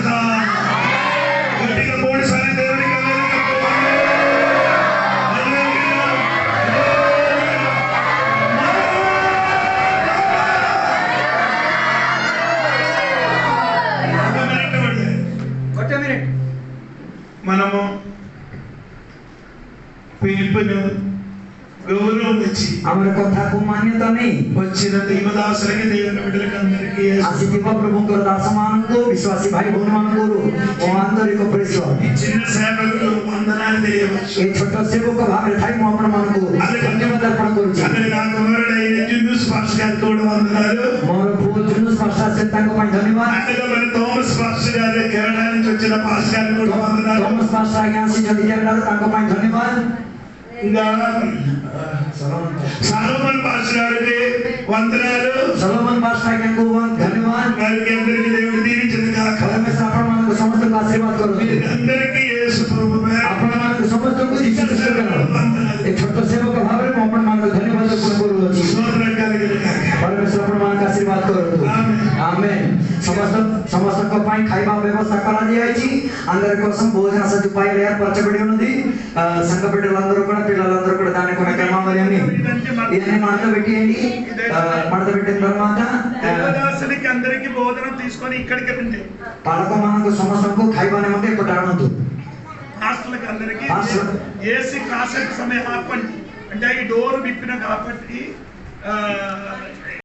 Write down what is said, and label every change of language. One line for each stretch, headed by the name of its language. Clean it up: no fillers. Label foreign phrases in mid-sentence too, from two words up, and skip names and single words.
Telugu: గట్టిగా 3 సార్లు దేవునికి మనము పిలుపును గౌరవం ఇచ్చి
Odia: ଆମର କଥାକୁ ମାନ୍ୟତା ନେଇ
Telugu: వచ్చిన దైవదాసులకి దేవుని బిడ్డలకి అందరికీ
Odia: ଆସିଥିବା ପ୍ରଭୁଙ୍କର ଦାସମାନଙ୍କୁ, ବିଶ୍ୱାସୀ ଭାଇ ଭଉଣୀମାନଙ୍କୁ ମୋ ଆନ୍ତରିକ ପରିଚୟ।
Telugu: చిన్న సేవకులు వందనాలు తెలియవచ్చు.
Odia: ଏ ଛୋଟ ସେବକ ଭାବରେ ଥାଇ ମୁଁ ଆପଣମାନଙ୍କୁ ଧନ୍ୟବାଦ ଅର୍ପଣ କରୁଛି।
Telugu: అలాగే నా కుమారుడైన జూనియస్ పాస్టర్ గారికి కూడా వందనాలు.
Odia: ମୋର ପୁଅ ଜୁନୁସ୍ ପାଷ୍ଟର ଆସେନ୍, ତାଙ୍କ ପାଇଁ ଧନ୍ୟବାଦ।
Telugu: అలాగే మన థోమస్ పాస్టర్ గారు కెనడా నుంచి వచ్చిన పాస్టర్ గారికి కూడా వందనాలు.
Odia: థోమస్ ପାଷ୍ଟର ଆଜ୍ଞା ଆସିଛନ୍ତି କେରଳାରୁ, ତାଙ୍କ ପାଇଁ ଧନ୍ୟବାଦ।
Telugu: ఇంకా సలోమన్ పాస్టర్ గారికి వందనాలు.
Odia: ସଲୋମନ ପାଷ୍ଟର ଆଜ୍ଞାଙ୍କୁ ଧନ୍ୟବାଦ।
Telugu: వారికి అందరికీ దేవుడు దీవించును గాక.
Odia: ପରମେଶ୍ୱର ଆପଣମାନଙ୍କୁ ସମସ୍ତଙ୍କୁ ଆଶୀର୍ବାଦ କରନ୍ତୁ।
Telugu: అందరికీ యేసు ప్రభు పేరు
Odia: ଆପଣମାନଙ୍କୁ ସମସ୍ତଙ୍କୁ ଯୀଶୁ ଖ୍ରୀଷ୍ଟ ଏ ଛୋଟ ସେବକ ଭାବରେ ମୁଁ ଆପଣମାନଙ୍କୁ ଧନ୍ୟବାଦ ଅର୍ପଣ କରୁଅଛି।
Telugu: స్తోత్రం కలుగును గాక.
Odia: ପରମେଶ୍ୱର ଆପଣମାନଙ୍କୁ ଆଶୀର୍ବାଦ କରନ୍ତୁ।
Telugu: ఆమేన్।
Odia: ସମସ୍ତଙ୍କ ପାଇଁ ଖାଇବା ବ୍ୟବସ୍ଥା କରାଯାଇଛି।
Telugu: అందరి కోసం భోజన సదుపాయాలు ఏర్పరచబడి ఉన్నది। సంఘ బిడ్డలందరూ కూడా, పిల్లలందరూ కూడా దాన్ని కొనక్రమాలని ఇవన్నీ మడత పెట్టేయండి। మడత పెట్టిన తర్వాత దేవదాసులకి అందరికీ బోధన తీసుకొని ఇక్కడికి రండి.
Odia: పడకମାନଙ୍କୁ ସମସ୍ତଙ୍କୁ ଖାଇବା ନିମନ୍ତେ ଏପଟେ ଆଣନ୍ତୁ।
Telugu: హాస్టల్కి అందరికీ హాస్టల్. ఏసీ కాసేపు సమయం ఆపండి. అంటే ఈ డోర్ విప్పిన కాబట్టి